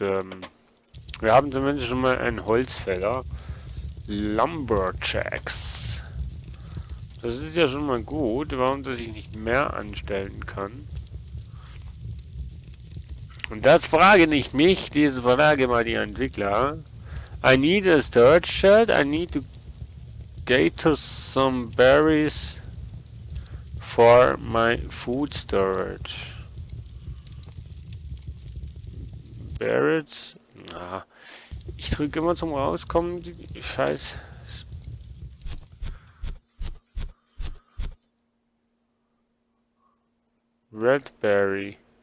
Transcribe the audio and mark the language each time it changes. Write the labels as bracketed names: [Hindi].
[German] Wir haben zumindest schon mal einen Holzfäller. Lumberjacks. Das ist ja schon mal gut. Warum, dass ich nicht mehr anstellen kann? Und das frage nicht mich, diese Frage mal die Entwickler. [English] I need a storage shed. I need to get to some berries for my food storage. Barrett. [German] Na, ich drücke immer zum Rauskommen die Scheiß. [English] Redberry.